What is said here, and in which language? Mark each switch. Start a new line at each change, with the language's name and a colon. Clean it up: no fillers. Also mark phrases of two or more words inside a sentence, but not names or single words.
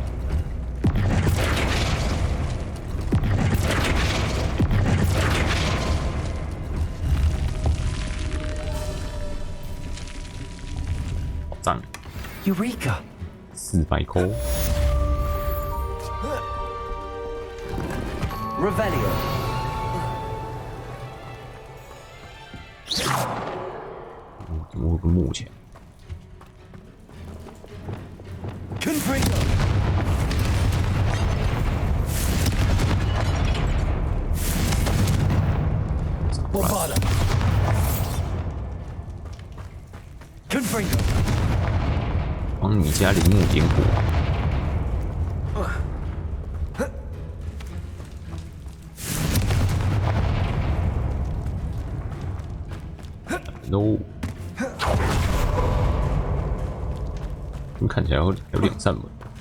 Chinese: 宝藏。 Eureka! 400块。 Revelio. 怎么会有个木墙？ Confringo. Bobada. Confringo. 帮你家陵墓点火。No， 看起来还有2扇门。